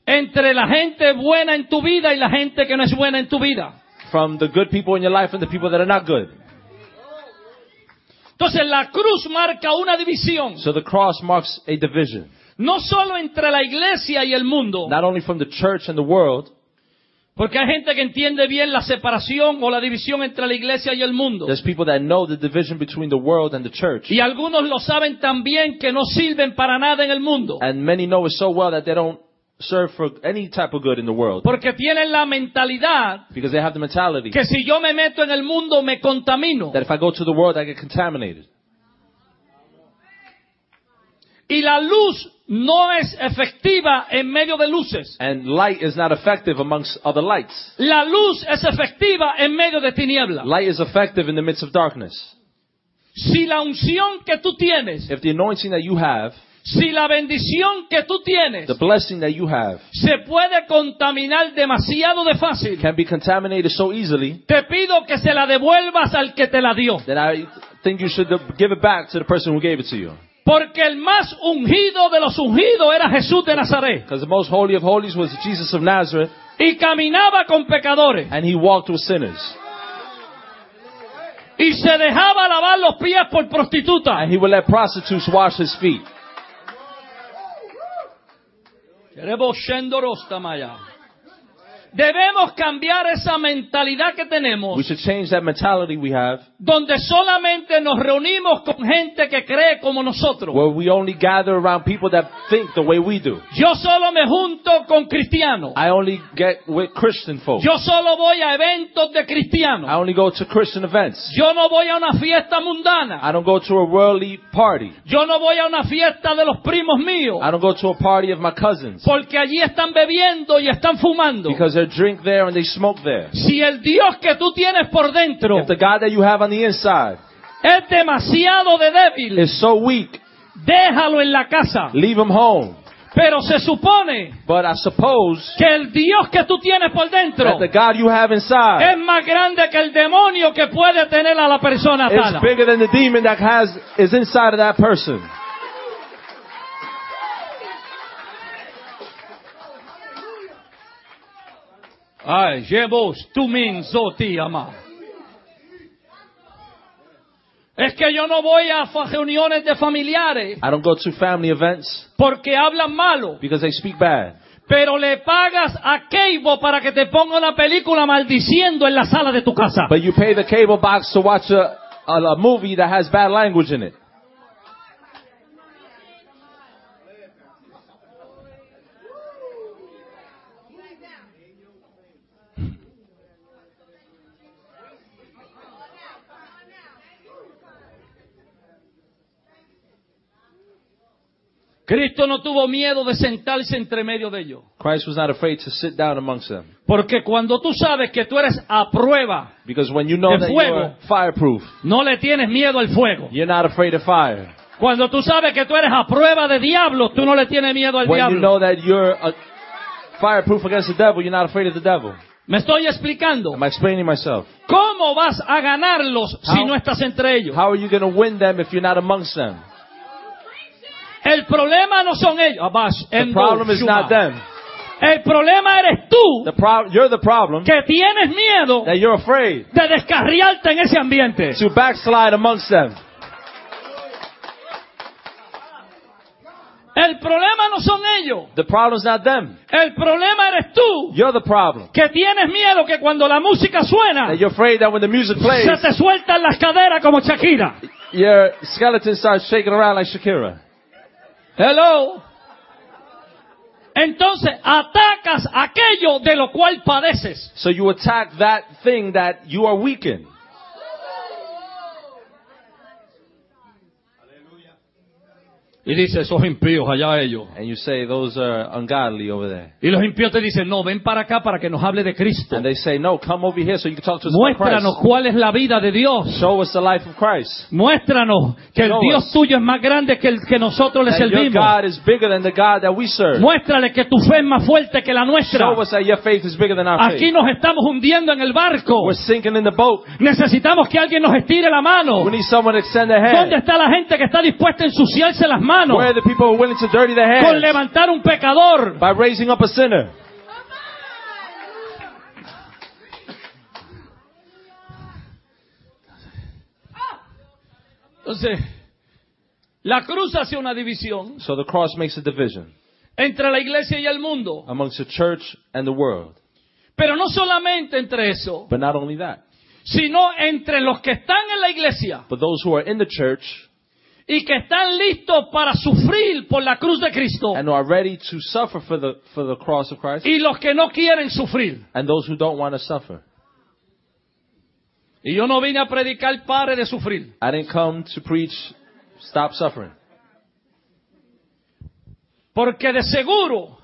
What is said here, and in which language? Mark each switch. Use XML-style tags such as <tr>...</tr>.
<es>Entre la gente buena en tu vida y la gente que no es buena en tu vida.</es> <en>From the good people in your life and the people that are not good.</en> <es>Entonces, la cruz marca una división.</es> <en>So the cross marks a division.</en> <es>No solo entre la iglesia y el mundo.</es> <en>Not only from the church and the world.</en> <es>Porque hay gente que entiende bien la separación o la división entre la iglesia y el mundo.</es> <en>There's people that know the division between the world and the church.</en> <es>Y algunos lo saben también que no sirven para nada en el mundo.</es> <en>And many know it so well that they don't serve for any type of good in the world.</en> <es>Porque tienen la mentalidad.</es> <en>Because they have the mentality.</en> <es>Que si yo me meto en el mundo, me contamino.</es> <en>That if I go to the world, I get contaminated.</en> <es>Y la luz no es efectiva en medio de luces.</es> <en>And light is not effective amongst other lights.</en> <es>La luz es efectiva en medio de tinieblas.</es> <en>Light is effective in the midst of darkness.</en> <es>Si la unción que tú tienes.</es> <en>If the anointing that you have.</en> <es>Si la bendición que tú tienes,</es> <en>the blessing that you have,</en> <es>se puede contaminar demasiado de fácil,</es> <en>can be contaminated so easily,</en> <es>te pido que se la devuelvas al que te la dio.</es> <en>Then I think you should give it back to the person who gave it to you.</en> <es>Porque el más ungido de los ungidos era Jesús de Nazaret.</es> <en>Because the most holy of holies was Jesus of Nazareth.</en> <es>Y caminaba con pecadores.</es> <en>And he walked with sinners.</en> <es>Y se dejaba lavar los pies por prostitutas.</es> <en>And he would let prostitutes wash his feet. Rebo Shendorostamaya.</en> <es>debemos cambiar esa mentalidad que tenemos.</es> <en>We should change that mentality we have.</en> <es>Donde solamente nos reunimos con gente que cree como nosotros.</es> <en>Where we only gather around people that think the way we do.</en> <es>Yo solo me junto con cristianos.</es> <en>I only get with Christian folks.</en> <es>Yo solo voy a eventos de cristianos.</es> <en>I only go to Christian events.</en> <es>Yo no voy a una fiesta mundana.</es> <en>I don't go to a worldly party.</en> <es>Yo no voy a una fiesta de los primos míos.</es> <en>I don't go to a party of my cousins.</en> <es>Porque allí están bebiendo y están fumando.</es> <en>Because they drink there and they smoke there.</en> <es>Si el Dios que tú tienes por dentro,</es> <en>if the God that you have on the inside,</en> <es>es demasiado de débil,</es> <en>is so weak,</en> <es>déjalo en la casa.</es> <en>Leave him home.</en> <es>Pero se supone,</es> <en>but I suppose,</en> <es>que el Dios que tú tienes por dentro,</es> <en>that the God you have inside,</en> <es>es más grande que el demonio que puede tener a la persona atada.</es> <en>It's bigger than the demon that has is inside of that person. Ay, Jebus, tú means o ti, ama.</en> <es>Es que yo no voy a reuniones de familiares.</es> <en>I don't go to family events.</en> <es>Porque hablan malo.</es> <en>Because they speak bad.</en> <es>Pero le pagas a cable para que te ponga una película maldiciendo en la sala de tu casa.</es> <en>But you pay the cable box to watch a movie that has bad language in it.</en> <es>Cristo no tuvo miedo de sentarse entre medio de ellos.</es> <en>Christ was not afraid to sit down amongst them.</en> <es>Porque cuando tú sabes que tú eres a prueba,</es> <en>because when you know</en> <es>de fuego,</es> <en>that you're fireproof,</en> <es>no le tienes miedo al fuego.</es> <en>You're not afraid of fire.</en> <es>Cuando tú sabes que tú eres a prueba de diablo, tú no le tienes miedo al</es> <en>when</en> <es>diablo.</es> <en>When you know that you're fireproof against the devil, you're not afraid of the devil.</en> <es>Me estoy explicando.</es> <en>Am I explaining myself?</en> <es>¿Cómo vas a ganarlos si no estás entre ellos?</es> <en>How are you going to win them if you're not amongst them?</en> <es>El problema no son ellos. Abbas,</es> <en>the problem is not them.</en> <es>El problema eres tú.</es> <en>You're the problem.</en> <es>Que tienes miedo.</es> <en>That you're afraid.</en> <es>De descarriarte en ese ambiente.</es> <en>To backslide amongst them.</en> <es>El problema no son ellos.</es> <en>The problem is not them.</en> <es>El problema eres tú.</es> <en>You're the problem.</en> <es>Que tienes miedo que cuando la música suena.</es> <en>That you're afraid that when the music plays.</en> <es>Se te sueltan las caderas como Shakira.</es> <en>Your skeleton starts shaking around like Shakira. Hello.</en> <es>Entonces atacas aquello de lo cual padeces.</es> <en>So you attack that thing that you are weak in.</en> <es>Y dice esos impíos allá ellos.</es> <en>And you say those are ungodly over there.</en> <es>Y los impíos te dicen no, ven para acá para que nos hable de Cristo.</es> <en>And they say no, come over here so you can talk to us about Christ.</en> <es>Muéstranos cuál es la vida de Dios.</es> <en>Show us the life of Christ.</en> <es>Muéstranos que</es> <en>show</en> <es>el Dios</es> <en>us.</en> <es>Tuyo es más grande que el que nosotros le servimos.</es> <en>That your God is bigger than the God that we serve.</en> <es>Muéstrale que tu fe es más fuerte que la nuestra.</es> <en>Show us that your faith is bigger than our</en> <es>aquí</es> <en>faith.</en> <es>Aquí nos estamos hundiendo en el barco.</es> <en>We're sinking in the boat.</en> <es>Necesitamos que alguien nos estire la mano.</es> <en>We need someone to extend a hand.</en> <es>¿Dónde está la gente que está dispuesta a ensuciarse las manos?</es> <en>Where are the people who are willing to dirty their hands?</en> <es>Con levantar un pecador.</es> <en>By raising up a sinner.</en> <es>Entonces, la cruz hace una división.</es> <en>So the cross makes a division.</en> <es>Entre la iglesia y el mundo.</es> <en>Amongst the church and the world.</en> <es>Pero no solamente entre eso.</es> <en>But not only that.</en> <es>Sino entre los que están en la iglesia.</es> <en>But those who are in the church.</en> <es>Y que están listos para sufrir por la cruz de Cristo.</es> <en>And are ready to suffer for the cross of Christ.</en> <es>Y los que no quieren sufrir.</es> <en>And those who don't want to suffer.</en> <es>Y yo no vine a predicar pare de sufrir.</es> <en>I didn't come to preach stop suffering.</en> <es>Porque de seguro.</es>